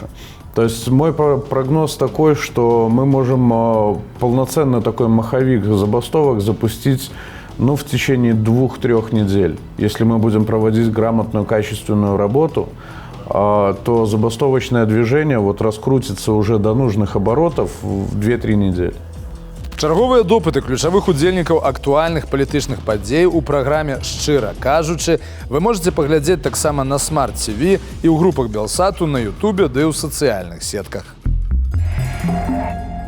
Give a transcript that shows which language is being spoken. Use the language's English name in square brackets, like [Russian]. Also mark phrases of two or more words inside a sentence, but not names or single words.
[Russian] То есть мой прогноз такой, что мы можем полноценный такой маховик забастовок запустить в течение 2-3 недель. Если мы будем проводить грамотную, качественную работу, то забастовочное движение вот раскрутится уже до нужных оборотов в 2-3 недели. [Belarusian] Чарговыя допыты ключавых удзельнікаў актуальных палітычных падзей у праграме «Шчыра кажучы» [Russian] вы можете [Belarusian] паглядзець таксама на Smart TV і ў групах Белсату на Ютубе ды ў сацыяльных сетках.